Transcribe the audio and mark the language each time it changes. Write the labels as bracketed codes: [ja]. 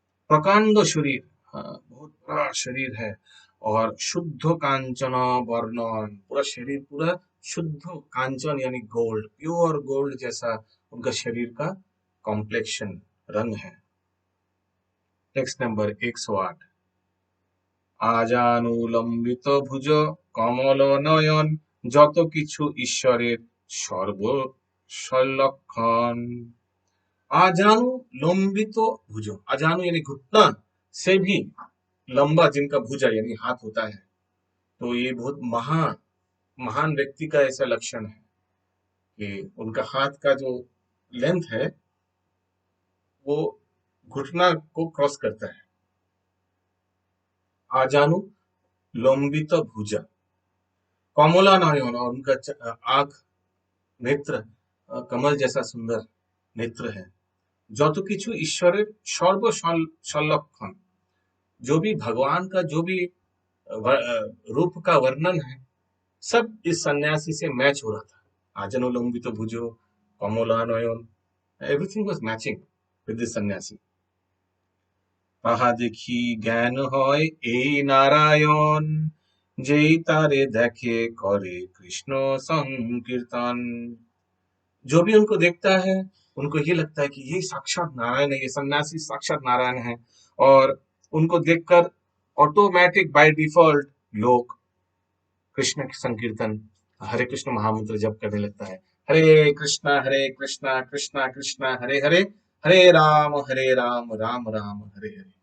[hi] प्रकांड शरीर, बहुत बड़ा शरीर है, और शुद्ध कांचन वर्णन, पूरा शरीर पूरा शुद्ध कांचन यानी गोल्ड, प्योर गोल्ड जैसा उनका शरीर का कॉम्प्लेक्शन, रंग है। [en] Text number 108। [bn] আজানুলম্বিত ভুজ কমল নয়ন, যত কিছু ঈশ্বরের সর্ব সলক্ষণ। [hi] आजानु लंबित भुजो, आजानु यानी घुटना से भी लंबा जिनका भुजा यानी हाथ होता है, तो ये बहुत महान व्यक्ति का ऐसा लक्षण है कि उनका हाथ का जो लेंथ है वो घुटना को क्रॉस करता है। आजानु लंबित भुजा, कमला नयन, और उनका आंख, नेत्र कमल जैसा सुंदर नेत्र है। [bn] যত কিছু ঈশ্বরের সর্ব সংলক্ষণ, [hi] जो भी भगवान का जो भी रूप का वर्णन है, सब इस सन्यासी से मैच हो रहा था। आजनुलंबित भुजो, कमला नयन, [en] Everything was matching. with this sannyasi. [bn] তাহা দেখি জ্ঞান হয় এই নারায়ণ, যেই तारे देखे करे कृष्ण संकीर्तन। [hi] जो भी उनको देखता है उनको ये लगता है कि ये साक्षात नारायण है, ये सन्यासी साक्षात नारायण है। और उनको देखकर ऑटोमेटिक बाय डिफॉल्ट लोग कृष्ण के संकीर्तन, हरे कृष्ण महामंत्र जप करने लगता है। [sa] हरे कृष्णा कृष्णा कृष्णा हरे हरे, हरे राम राम राम हरे हरे।